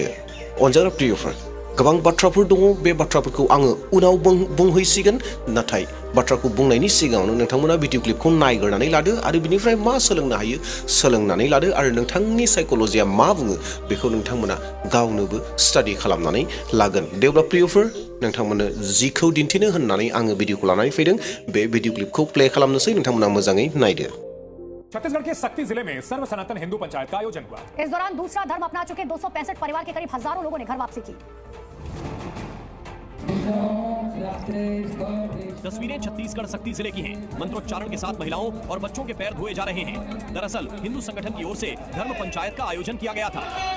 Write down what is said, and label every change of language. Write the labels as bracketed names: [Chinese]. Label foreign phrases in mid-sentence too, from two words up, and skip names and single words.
[Bodo] अनजाग्रा प्रियफोर, गोबां बाथ्राफोर दङ, बे बाथ्राफोरखौ आङो उनाव बुंहैसिगोन, नाथाय बाथ्राखौ बुंनायनि सिगाङावनो नोंथांमोना भिडिअ क्लिपखौ नायग्रोनानै लादो आरो बिनिफ्राय मा सोलोंनो हायो सोलोंनानै लादो आरो नोंथांनि साइकोलजिया मा बुङो बेखौ नोंथांमोना गावनोबो स्टाडि खालामनानै लागोन। दे अब्ला प्रियफोर, नोंथांमोननो जिखौ दिन्थिनो होननानै आङो भिडिअखौ लानानै फैदों बे भिडिअ क्लिपखौ प्ले खालामनोसै, नोंथांमोना मोजाङै नायदो। [Hindi] छत्तीसगढ़ के सक्ती जिले में सर्व सनातन हिंदू पंचायत का आयोजन हुआ। इस दौरान दूसरा धर्म अपना चुके 265 परिवार के करीब हजारों लोगों ने घर वापसी की। तस्वीरें छत्तीसगढ़ सक्ती जिले की हैं। मंत्रोच्चारण के साथ महिलाओं और बच्चों के पैर धोए जा रहे हैं। दरअसल हिंदू संगठन की ओर से धर्म पंचायत का आयोजन किया गया था।